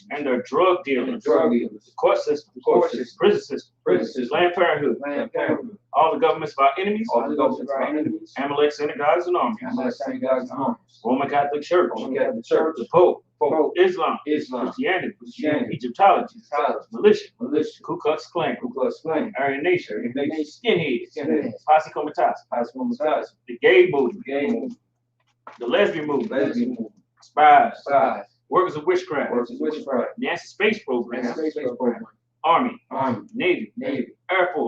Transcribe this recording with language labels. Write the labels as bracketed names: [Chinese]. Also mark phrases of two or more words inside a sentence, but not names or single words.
[English] and their drug and dealers, the drug dealers, the court system, court system, prison system, prison system, Planned Parenthood, Planned Parenthood, all the governments of our enemies, all the governments of our enemies, Amalek synagogues and armies, Amalek synagogues and armies, Roman Catholic Church, Roman Catholic Church, the Pope, Pope, Islam, Islam, Christianity, Christianity, Egyptology, Egyptology, militia, militia, Ku Klux Klan, Ku Klux Klan, Aryan Nation, Aryan Nation, skinheads, Skinheads, Posse Comitatus, Cosmopolitan, the gay movement, gay movement, the lesbian movement, lesbian movement, spies, spies, workers of witchcraft, works of witchcraft, NASA space program, space program, Army, Army, Navy, Navy, Air Force,